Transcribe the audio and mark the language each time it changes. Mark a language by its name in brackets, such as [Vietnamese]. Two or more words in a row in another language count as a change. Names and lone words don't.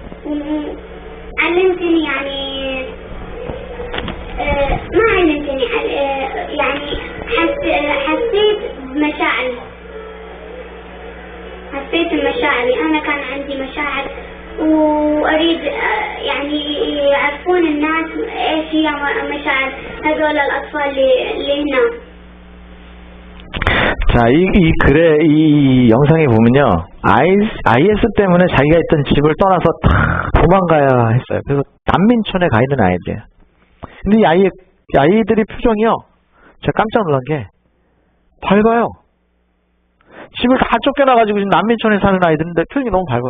[Arabic] علمتني يعني ما علمتني يعني حسيت بمشاعري. حسيت بمشاعري. انا كان عندي مشاعر واريد يعني يعرفون الناس ايش هي مشاعر هذول الاطفال اللي هنا. [Korean] 자, 이 영상에 보면요. IS 때문에 자기가 있던 집을 떠나서 다 도망가야 했어요. 그래서 난민촌에 가 있는 아이들. 근데 이 아이들이 표정이요. 제가 깜짝 놀란 게 밝아요. 집을 다 쫓겨나가지고 지금 난민촌에 사는 아이들인데 표정이 너무 밝아.